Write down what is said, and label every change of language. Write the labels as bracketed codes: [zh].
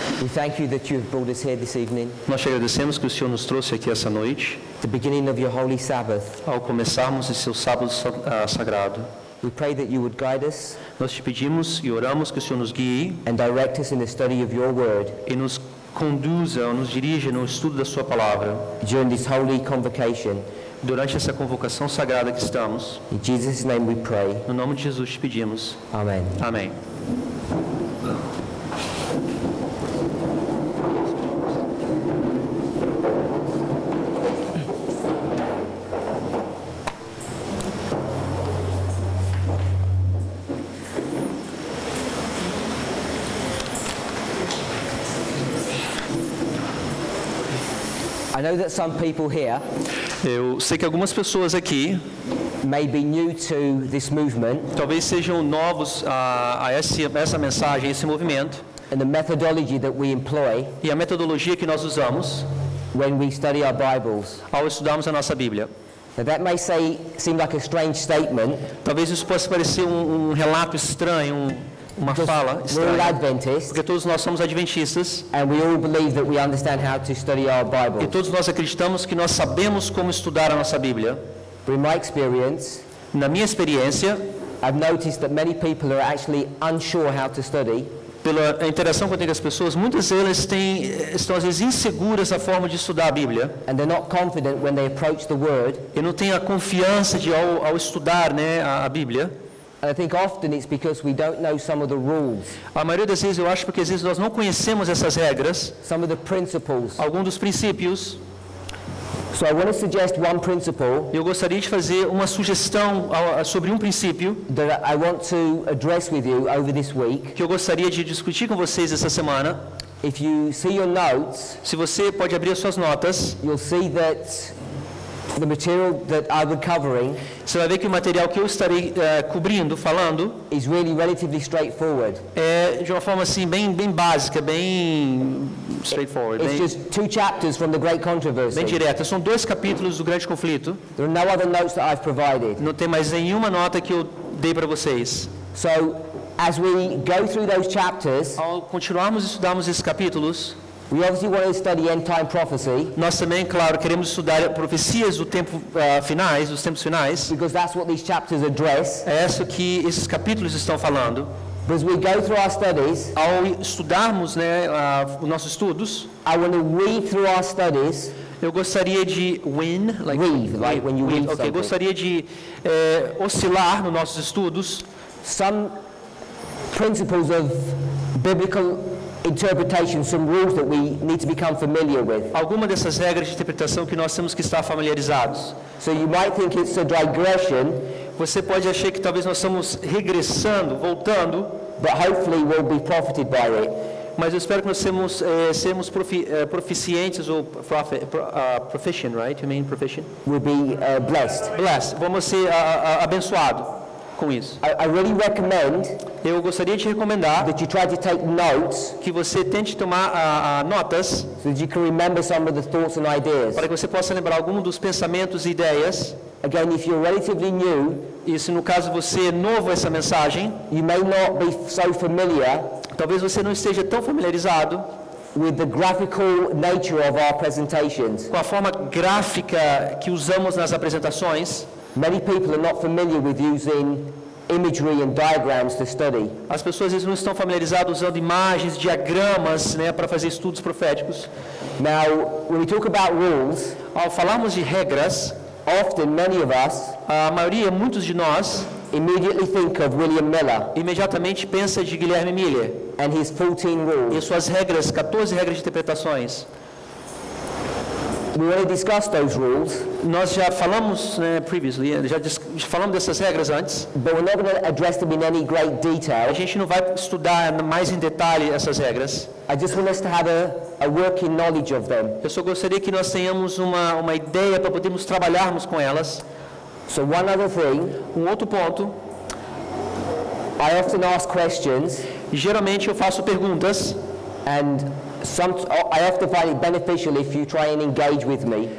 [en] we thank you that you have brought us here this evening, [pt] nós te agradecemos que o Senhor nos trouxe aqui essa noite, [en] the beginning of your holy Sabbath. [pt] ao começarmos esse seu sábado sagrado. [en] We pray that you would guide us [pt] Nós te pedimos e oramos que o Senhor nos guie [en] and direct us in the study of your word [pt] e nos conduza, ou nos dirija no estudo da sua palavra, [en] during this holy convocation. [pt] durante essa convocação sagrada que estamos. [en] In Jesus' name we pray. [pt] No nome de Jesus te pedimos. [en] Amen. [pt] Amém. [en] I know that some people here [pt] Eu sei que algumas pessoas aqui [en] may be new to this movement [pt] talvez sejam novos a essa mensagem, a esse movimento, [en] and the methodology that we employ [pt] e a metodologia que nós usamos [en] when we study our Bibles. [pt] ao estudarmos a nossa Bíblia. [en] Now that may seem like a strange statement, [pt] Talvez isso possa parecer um relato estranho, uma fala [en] because we're all [pt] estranha, [en] Adventists [pt] porque todos nós somos adventistas [en] and we all believe that we understand how to study our [pt] e [en] Bibles. [pt] todos nós acreditamos que nós sabemos como estudar a nossa Bíblia. [en] But in my experience, [pt] Na minha experiência, [en] I've noticed that many people are actually unsure how to study, [pt] pela interação que eu tenho com as pessoas, muitas delas estão às vezes inseguras da forma de estudar a Bíblia [en] and they're not confident when they approach the Word. [pt] e não têm a confiança de ao estudar, né, a Bíblia. [en] And I think often it's because we don't know some of the rules, [pt] A maioria das vezes eu acho porque às vezes nós não conhecemos essas regras, [en] some of the principles. [pt] alguns dos princípios. [en] So I want to suggest one principle [pt] Eu gostaria de fazer uma sugestão sobre um princípio [en] that I want to address with you over this week. [pt] que eu gostaria de discutir com vocês essa semana. [en] If you see your notes, [pt] Se você pode abrir as suas notas, [en] you'll see that the material that I will be covering [pt] você vai ver que o material que eu estarei cobrindo, falando, [en] is really relatively straightforward. [pt] é de uma forma assim bem básica, bem straightforward, [en] It's just 2 chapters from the Great Controversy. [pt] bem direta. São 2 capítulos do Grande Conflito. [en] There are no other notes that I've provided. [pt] Não tem mais nenhuma nota que eu dei para vocês. [en] So as we go through those chapters, [pt] Ao continuarmos a estudarmos esses capítulos, [en] we obviously want to study end time prophecy [pt] nós também, claro, queremos estudar profecias do tempo dos tempos finais. [en] because that's what these chapters address. [pt] É isso que esses capítulos estão falando. [en] But as we go through our studies, [pt] Ao estudarmos, né, os nossos estudos, [en] I want to weave through our studies. [pt] eu gostaria de [en] Weave, like when you weave ok, something. [pt] gostaria de oscilar nos nossos estudos [en] Some principles of biblical interpretation, some rules that we need to become familiar with. [pt] alguma dessas regras de interpretação que nós temos que estar familiarizados. [en] So you might think it's a digression, [pt] Você pode achar que talvez nós estamos regressando, voltando, [en] but hopefully we'll be profited by it. [pt] mas eu espero que nós sermos proficientes ou [en] proficient, right? You mean proficient? We'll be blessed. Blessed. [pt] Vamos ser abençoados com isso. [en] I really recommend [pt] Eu gostaria de recomendar [en] that you try to take notes [pt] que você tente tomar notas [en] so that you can remember some of the thoughts and ideas. [pt] para que você possa lembrar algum dos pensamentos e ideias. [en] Again, if you're relatively new, [pt] E se no caso você é novo a essa mensagem, [en] you may not be so familiar [pt] talvez você não esteja tão familiarizado [en] with the graphical nature of our presentations. [pt] com a forma gráfica que usamos nas apresentações. [en] Many people are not familiar with using imagery and diagrams to study. [pt] As pessoas às vezes não estão familiarizadas usando imagens, diagramas, né, para fazer estudos proféticos. [en] Now, when we talk about rules, [pt] Ao falarmos de regras, [en] often many of us [pt] a maioria, muitos de nós, [en] immediately think of William Miller [pt] imediatamente pensa de Guilherme Miller [en] and his 14 [pt] e [en] rules. [pt] suas regras, 14 regras de interpretações. [en] We want to discuss those rules, [pt] Nós já falamos, né, previously, já falamos dessas regras antes. [en] but we're not going to address them in any great [pt] A [en] detail. [pt] gente não vai estudar mais em detalhe essas regras. [en] I just want us to have a working knowledge of them. [pt] Eu só gostaria que nós tenhamos uma ideia para podermos trabalharmos com elas. [en] So one other thing, [pt] Outro ponto, [en] I often ask questions [pt] geralmente eu faço perguntas [en] and I often find it beneficial if you try and engage with me.